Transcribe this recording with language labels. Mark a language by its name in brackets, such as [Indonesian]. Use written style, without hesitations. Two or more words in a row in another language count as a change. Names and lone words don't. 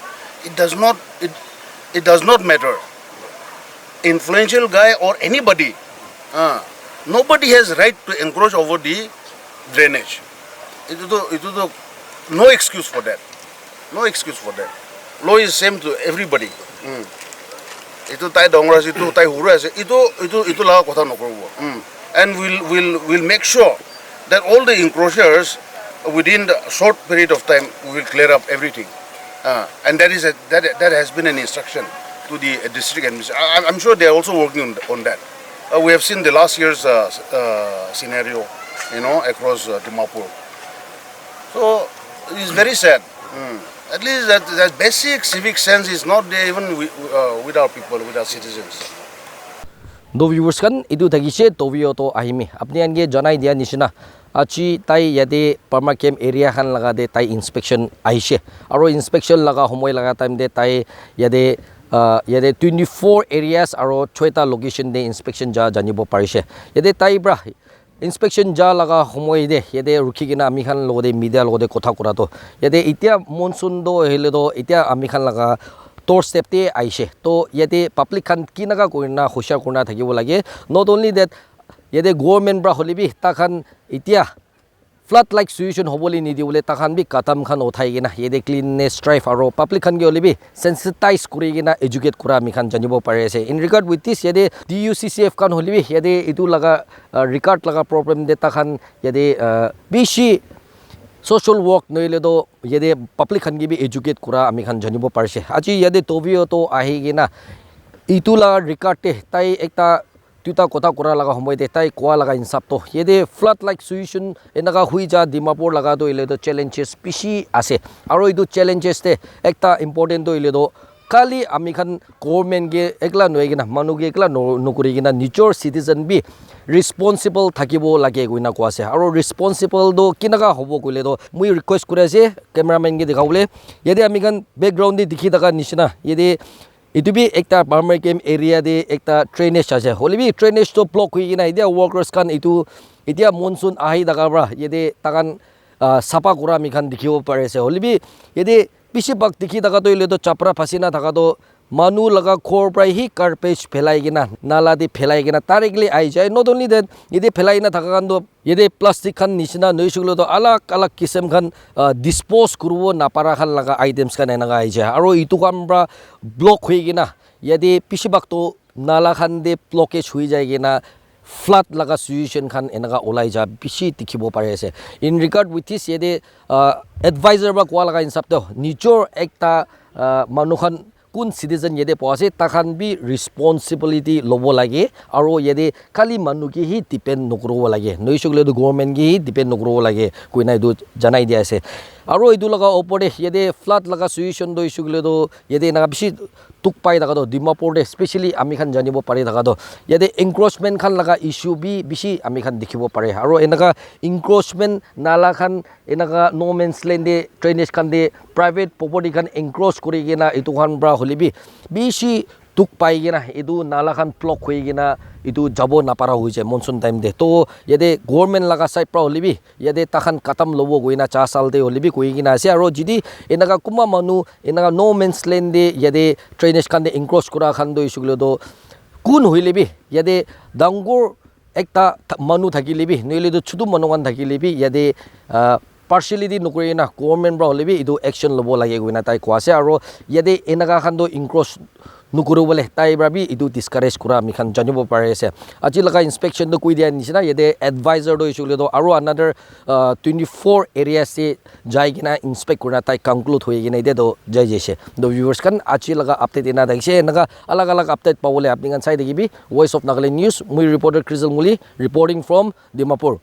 [English] It does not matter. Influential guy or anybody, nobody has right to encroach over the drainage. No excuse for that. No excuse for that. Law is same to everybody. [Naga Pidgin] Itu tai dongras itu tai huras itu laga kotha nokrobo. [English] And we'll make sure that all the encroachers within the short period of time we will clear up everything. And that has been an instruction to the district administration. I'm sure they are also working on that. We have seen the last year's scenario, across Dimapur. So it's very sad. At least that basic civic sense is not there even with our people, with our citizens. [Naga Pidgin] Do viewers kan itu tagise Tovihoto Ayemi. Apni ange janai dia nishina. Achi tai yade [English] permaculture area [Naga Pidgin] khan laga de tai inspection aishe. Aro inspection laga homoy laga time de tai yade 24 areas aro 6 location de inspection ja janibo parise. Yade tai bra inspection ja laga homoy de yade rukhigina ami khan logode media logode kotha kora to yade itia monsoon do hele do itia ami khan laga tor step te aishe to yade public khan kinaga koina hoshar korna thakibo lage. [English] Not only that, [Naga Pidgin] yade government bra holibi takhan itia [English] flood like situation [Naga Pidgin] hoboli ni diule takhan bi katam khan uthai gina yede [English] cleanness drive [Naga Pidgin] aro public khan ge olibi sensitize kuri gina educate kura mi khan janibo pare ase. [English] In regard with this, [Naga Pidgin] yede DUCCF khan holibi yede itu laga record laga problem de takhan yede bishi [English] social work [Naga Pidgin] noile do yede public khan ge bi educate kura ami khan janibo pare ase. Aji yede Tovihoto ahi gina itu la record te tai ekta tuta kota kora laga homoy de tai kwa laga insap to yede [English] flood like situation [Naga Pidgin] enaga hui ja Dimapur laga do ile do challenges pishi ase. Aro idu challenges te ekta important do ile do kali ami khan government ge ekla noigina manu ge ekla nokuri gina nijor citizen bi responsible thakibo lage goina ko ase. Aro responsible do kinaga hobo kule do mui request kure ase cameraman ge dikhawle yede ami khan background de dikhi daga nishina yede itu bi ekta [English] permaculture area [Naga Pidgin] de ekta drainage ase. Holibi drainage to block hui gina idia workers kan itu idia monsoon ahi daga bra yede takan sapa kura mi khan dikhibo pare ase. Holibi yede pishi bak dikhi daga to ile to chapra phasina daga to manu laga khor prai hi garbage phelai gina nala de phelai gina directly ai jai. [English] Not only that, [Naga Pidgin] yede phelai na thaka kan do yede plastic khan nishina noisuglo to alag kisem khan dispose kurbo napara khan laga items kan enaga ai jai. Aro itu kan bra block hui gina yede pishi bak to nala khan de blockage hui jai gina flood laga situation khan enaga olai ja bishi dikhibo pare ase. [English] In regard with this, [Naga Pidgin] yede advisor ba kwa laga insap to nijor ekta manu khan kun citizen yede pose takhan bi responsibility lobo lage aro yede kali manu ki hi depend nokro lage noisugle do government ki hi depend nokro lage koina idu janai dia ase. Aro idu laga opore yede flood laga situation do isugle do yede na bishi tuk pai daga do Dimapur de especially ami khan janibo pare daga do yede encroachment khan laga issue bi bishi ami khan dikhibo pare. Aro enaga encroachment nala khan enaga [English] no man's land [Naga Pidgin] de drainage khan de [English] private property [Naga Pidgin] khan encroach kuri gina itu khan bra holibi bishi tuk pai gina idu nala khan block hui gina itu jabo napara hui jai [English] monsoon time [Naga Pidgin] de. To yede government laga side pra holibi yede takhan katam lobo goina 4 sal de holibi koi gina ase. Aro jidi enaga kuma manu enaga [English] no man's land [Naga Pidgin] de yede drainage khan de encroach kura khan do isuglo do kun huilebi yede dangor ekta manu thakilibi noile do chudu manu kan thakilibi yede partially di nukuri na government bra holebi idu action lobo lage guina tai kwase aro yade enaga khan do encroach nukuru bole tai brabi idu discourage kura mi khan janibo pare ase aji laga inspection do kuidia nisina yede advisor do issue do aro another 24 area se jai gina inspect kura tai conclude hoye gina ide do jai jese do viewers kan aji laga update ina daise naga alag alag update pawole apni kan sai degibi voice of Nagaland news mui reporter Krizal Muli [English] reporting from Dimapur.